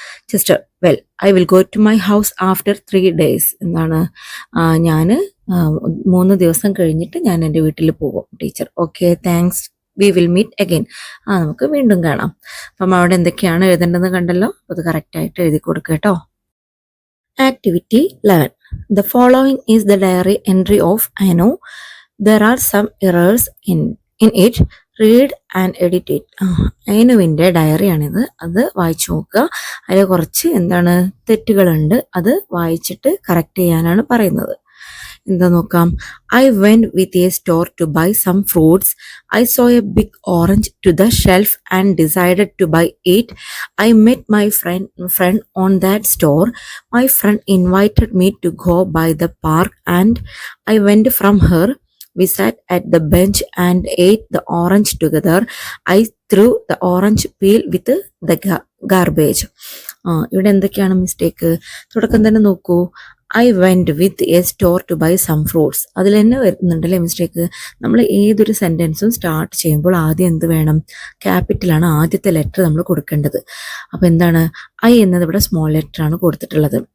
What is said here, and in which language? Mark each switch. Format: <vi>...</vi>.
<en>Chester, well I will go to my house after 3 days. എന്താണ്?</en> <ml>ഞാൻ 3 ദിവസം കഴിഞ്ഞിട്ട് ഞാൻ എൻ്റെ വീട്ടിൽ പോകും.</ml> <en>Teacher, okay thanks, we will meet again.</en> <ml>നമുക്ക് വീണ്ടും കാണാം. അപ്പം അവിടെ എന്തൊക്കെയാണ് എഴുതേണ്ടതെന്ന് കണ്ടല്ലോ. അത് കറക്റ്റായിട്ട് എഴുതി കൊടുക്കുക കേട്ടോ.</ml> <en>Activity 11. The following is the diary entry of Anu. There are some errors in it. Read and edit it.</en> <ml>അയനുവിൻ്റെ ഡയറിയാണിത്. അത് വായിച്ചു നോക്കുക. അതിൽ കുറച്ച് എന്താണ് തെറ്റുകളുണ്ട്. അത് വായിച്ചിട്ട് കറക്റ്റ് ചെയ്യാനാണ് പറയുന്നത്. എന്താ നോക്കാം.</ml> <en>I went with a store to buy some fruits. I saw a big orange to the shelf and decided to buy it. I met my friend on that store. My friend invited me to go by the park and I went from her. We sat at the bench and ate the orange together. I threw the orange peel with the garbage.</en> <ml>ഇവിടെ എന്തൊക്കെയാണ് mistake? തുടക്കം തന്നെ നോക്കൂ.</ml> <en>I went with a store to buy some fruits.</en> <ml>അതിൽ തന്നെ വരുന്നുണ്ടല്ലേ mistake. നമ്മൾ ഏതൊരു സെന്റൻസും start ചെയ്യുമ്പോൾ ആദ്യം എന്ത് വേണം? ക്യാപിറ്റലാണ് ആദ്യത്തെ ലെറ്റർ നമ്മൾ കൊടുക്കേണ്ടത്. അപ്പോൾ എന്താണ്? ഐ എന്നത് ഇവിടെ സ്മോൾ ലെറ്റർ ആണ് കൊടുത്തിട്ടുള്ളത്.</ml>